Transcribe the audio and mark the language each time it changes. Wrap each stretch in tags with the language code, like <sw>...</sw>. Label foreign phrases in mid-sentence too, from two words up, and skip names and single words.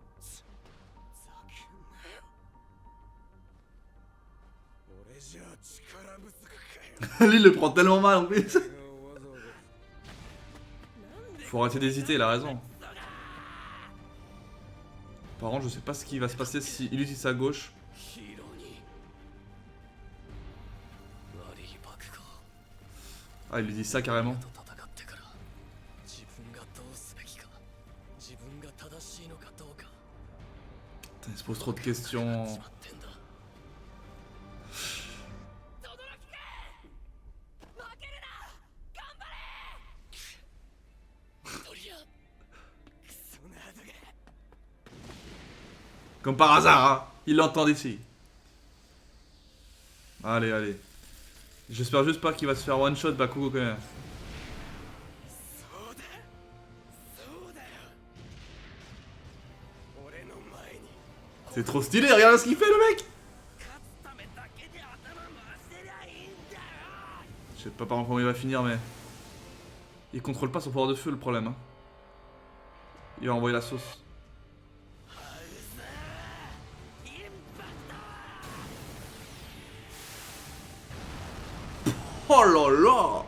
<fr>Lui, il le prend tellement mal en plus. Faut arrêter d'hésiter, il a raison. Par contre, je sais pas ce qui va se passer s'il utilise sa gauche.</fr> <ja>ヒーローに悪い爆豪</ja> <fr>Ah, il lui dit ça carrément.</fr> <ja>と戦ってから自分がどうすべきか自分が正しいのかどうか</ja> <fr>Putain, il se pose trop de questions.</fr> <ja>決まってんだ負けるな頑張れトリア</ja> <fr>Comme par hasard, hein. Il l'entend d'ici. Allez, allez. J'espère juste pas qu'il va se faire</fr> <en>one shot</en> <fr>Bakugo quand même.</fr> <ja>そうだそうだよ俺の前に</ja> <fr>C'est trop stylé, regarde ce qu'il fait le mec.</fr> <ja>勝つためだけで頭回してりゃいいんだよ</ja> <fr>Je sais pas par comment il va finir mais... Il contrôle pas son pouvoir de feu le problème. Hein. Il va envoyer la sauce. Oh là là.</fr>